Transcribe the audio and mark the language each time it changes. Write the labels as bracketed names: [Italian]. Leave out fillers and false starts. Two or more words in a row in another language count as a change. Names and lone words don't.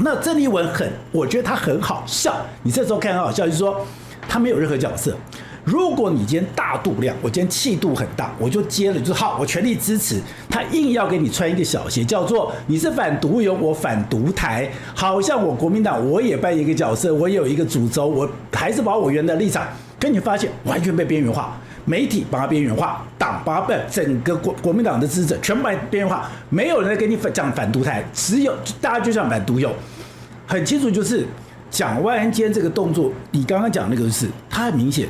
[Chinese] 那鄭麗文我覺得他很好笑。你這時候看很好笑，就是說他沒有任何角色。如果你今天大度量，我今天氣度很大，我就接了，就是好，我全力支持。他硬要給你穿一個小鞋，叫做你是反獨遊，我反獨台，好像我國民黨我也扮演一個角色，我也有一個主軸，我還是把我原來的立場。可你發現完全被邊緣化，媒體把它邊緣化，黨把它整個國民黨的支持者全部把它邊緣化，沒有人在跟你講反獨台，只有大家就講反獨遊，很清楚就是蔣萬安今天這個動作，你剛剛講那個是他很明顯。